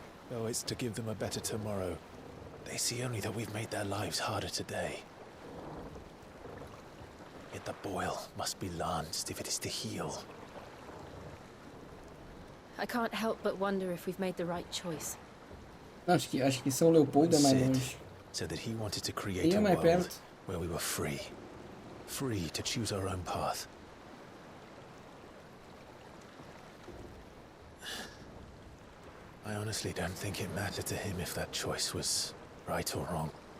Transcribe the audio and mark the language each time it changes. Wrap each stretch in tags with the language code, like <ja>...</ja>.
<en>Though it's to give them a better tomorrow, they see only that we've made their lives harder today. Yet the boil must be lanced if it is to heal. I can't help but wonder if we've made the right choice.</en> <pt>Acho que São Leopoldo é mais longe.</pt> <en>Said that he wanted to create a world where we were free. Free to choose our own path. I honestly don't think it mattered to him if that choice was right or wrong.</en>